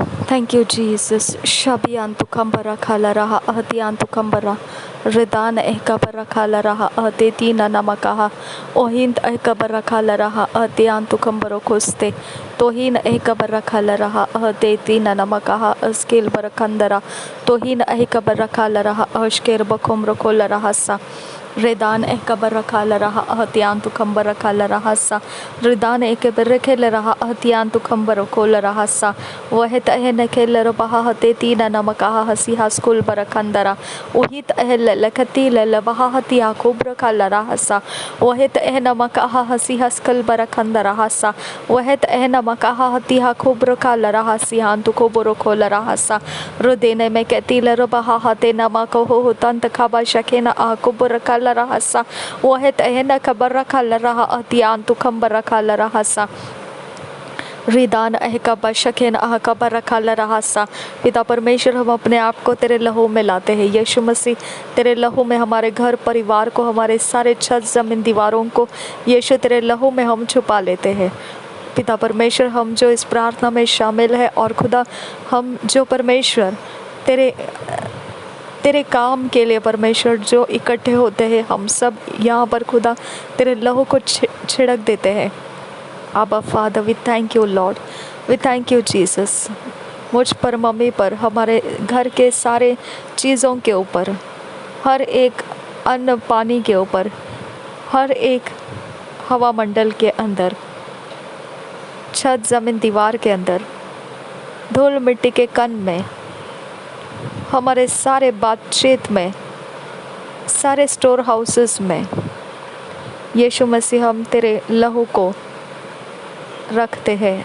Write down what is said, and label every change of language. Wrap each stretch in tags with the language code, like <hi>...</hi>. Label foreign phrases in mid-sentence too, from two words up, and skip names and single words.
<en>Thank you, Jesus. Shabiantu kambara khala raha ahtiantu kambara. Ridan ehkabara khala raha ahtetina namakaha. Ohind ehkabara khala raha ahtiantu kambaro koste. Tohin ehkabara khala raha ahtetina namakaha askil barakandara. Tohin ehkabara khala raha ashker bakomro kola rahasa. Redan ehkabara khala raha ahtiantu kambara khala rahasa. Redan ehkabara khala raha ahtiantu kambaro kola rahasa. वहित अहन खेल रहा हते तीन नमका हसी हस्कुल बरकंदरा उहित अहल लखती लबहा हतिया कुब्र खल रहसा वहित अह नमका हसी हस्कल बरकंदरा हसा वहित अह नमका हतिया कुब्र खल रहसी हांतु कुब्र खोल रहसा रुदेने में कहती लबहा हते नमक हो तंत खबा शकेन आ कुब्र खल रहसा वहित अहन खबर खल रहा अतियांतु खबर खल रहसा रिदान अहकबा शकेन अहकबा रखा रहसा।</en> <hi>पिता परमेश्वर, हम अपने आप को तेरे लहू में लाते हैं। यीशु मसीह, तेरे लहू में हमारे घर परिवार को, हमारे सारे छत जमीन दीवारों को यीशु तेरे लहू में हम छुपा लेते हैं। पिता परमेश्वर, हम जो इस प्रार्थना में शामिल है और खुदा हम जो परमेश्वर तेरे काम के लिए परमेश्वर जो इकट्ठे होते हैं, हम सब यहाँ पर खुदा तेरे लहू को छिड़क देते हैं।</hi> <en>Abba Father, we thank you Lord, we thank you Jesus।</en> <hi>मुझ पर, मम्मी पर, हमारे घर के सारे चीज़ों के ऊपर, हर एक अन्न पानी के ऊपर, हर एक हवा मंडल के अंदर, छत ज़मीन दीवार के अंदर, धूल मिट्टी के कण में, हमारे सारे बातचीत में, सारे</hi> <en>store houses</en> <hi>में यीशु मसीह हम तेरे लहू को रखते हैं।</hi>